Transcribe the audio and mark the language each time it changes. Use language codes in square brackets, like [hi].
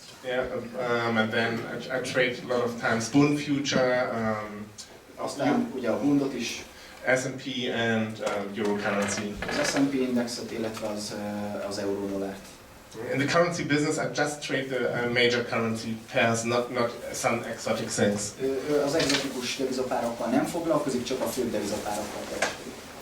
[en] Yeah, and then I trade a lot of times Bund future. [hu] Aztán ugye a Bundot is. [en] S&P and euro currency. [hu] Az S&P indexet, illetve az euró-dollárt. [en] In the currency business, I just trade the major currency pairs, not some exotic things. [hu] Az egzotikus devizapárokkal nem foglalkozik, csak a fő devizapárokkal kereskedik.